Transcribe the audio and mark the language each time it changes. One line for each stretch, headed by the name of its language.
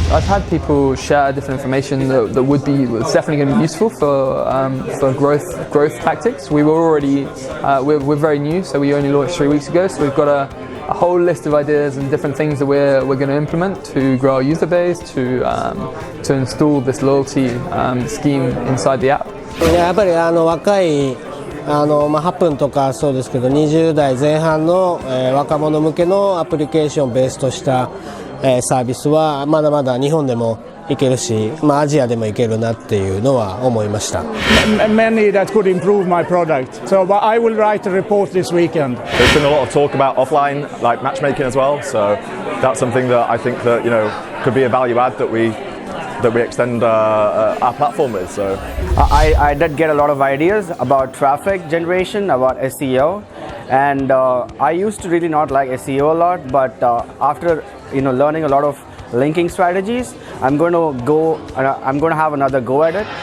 English: I've had people share different information that was definitely going to be useful for growth tactics. We were already we're very new, so we only launched 3 weeks ago. So we've got a whole list of ideas and different things that we're going to implement to grow our user base, to install this loyalty scheme inside the app.
Japanese: やっぱり若い8分とかそうですけど20代前半の、若者向けのアプリケーションをベースとした、サービスはまだまだ日本でもいけるし、アジアでもいけるなっていうのは思いました。
English: Many that could improve my product. So I will write a report this weekend. There's been a lot of talk about offline, like matchmaking as well. So that's something that I think that could be a value add that we extend our platform with. So I did get a lot of ideas about traffic generation, about SEO, and I used to really not like SEO a lot, but after learning a lot of linking strategies, I'm going to have another go at it.